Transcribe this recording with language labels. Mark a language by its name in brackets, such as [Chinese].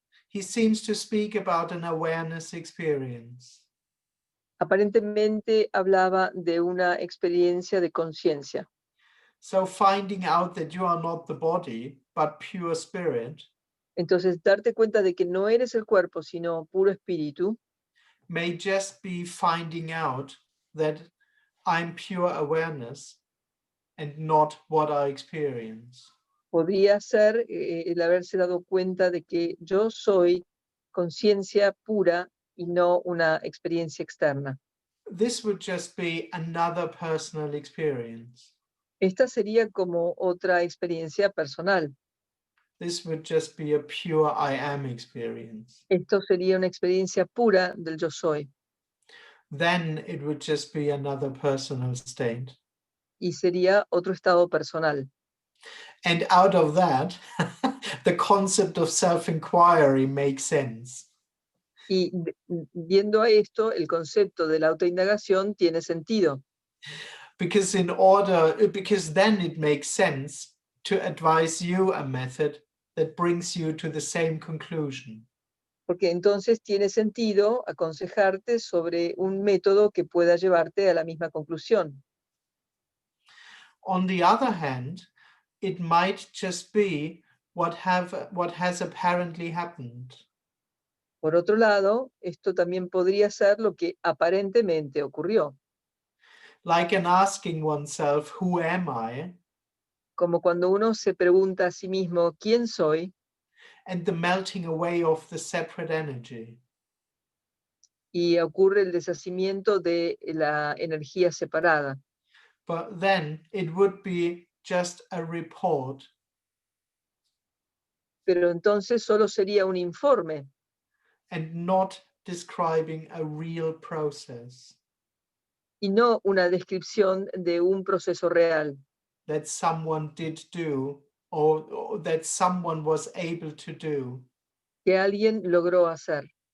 [English] he seems to speak about an awareness experience. [Spanish] aparentemente hablaba de una experiencia de conciencia. [English] So finding out that you are not the body, but pure spirit, [Spanish] Entonces, darte cuenta de que no eres el cuerpo, sino puro espíritu, [English] may just be finding out that I'm pure awareness and not what I experience. [Spanish] podría ser el haberse dado cuenta de que yo soy conciencia pura y no una experiencia externa. [English] This would just be another personal experience. [Spanish] Esta sería como otra experiencia personal. [English] This would just be a pure I am experience. [Spanish] Esto sería una experiencia pura del yo soy. [English] Then it would just be another personal state. [Spanish] Y sería otro estado personal. [English] And out of that, the concept of self-inquiry makes sense. [Spanish] Y viendo a esto, el concepto de la autoindagación tiene sentido. [English] Because then it makes sense to advise you a method that brings you to the same conclusion. [Spanish] Porque entonces tiene sentido aconsejarte sobre un método que pueda llevarte a la misma conclusión. [English] On the other hand, it might just be what has apparently happened. [Spanish] Por otro lado, esto también podría ser lo que aparentemente ocurrió, [English] Like in asking oneself, who am I? [Spanish] como cuando uno se pregunta a sí mismo, ¿quién soy? [English] And the melting away of the separate energy. [Spanish] Y ocurre el deshacimiento de la energía separada. [English] But then it would be just a report, [Spanish] Pero entonces solo sería un informe [English] and not describing a real process [Spanish] y no una descripción de un proceso real [English] that someone did do or that someone was able to do. [Spanish] que alguien logró hacer.